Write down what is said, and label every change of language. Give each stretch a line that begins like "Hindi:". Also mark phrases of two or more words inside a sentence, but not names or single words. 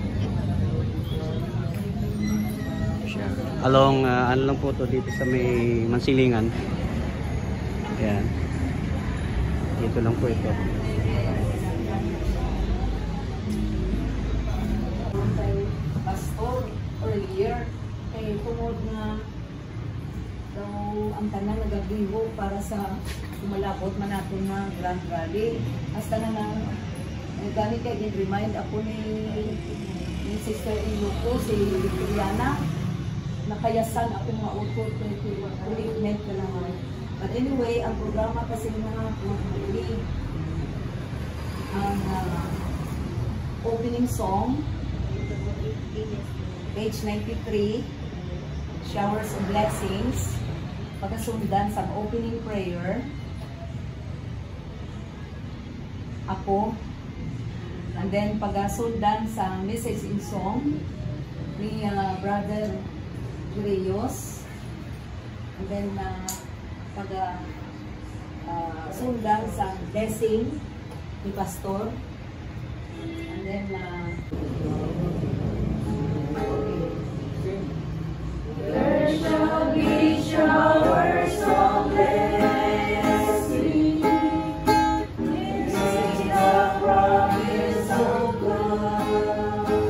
Filipino: Along ano lang po to dito sa may Mansilingan. Ayan. Dito lang po ito.
Hiligaynon: Pastor earlier kay tungod na daw ang tanan nagagiho para sa kumalabot man nato nga Grand Rally. Hasta na gani kay remind ako ni sister-in-law ko, si Victoriana, nakayasan ako mga utot ulit ka naman.
English: But anyway,
Hiligaynon: ang programa kasi nga ang
English: opening song,
Hiligaynon: page 93, Showers of Blessings, pagkasundan sa
English: opening prayer,
Hiligaynon: ako,
English: and then
Hiligaynon: pagkasundan sa
English: message in song
Hiligaynon: ni Brother Reyes,
English: and then
Hiligaynon: pagkasundan sa blessing ni Pastor,
English: and then there shall be showers of blessing. This is the promise of God.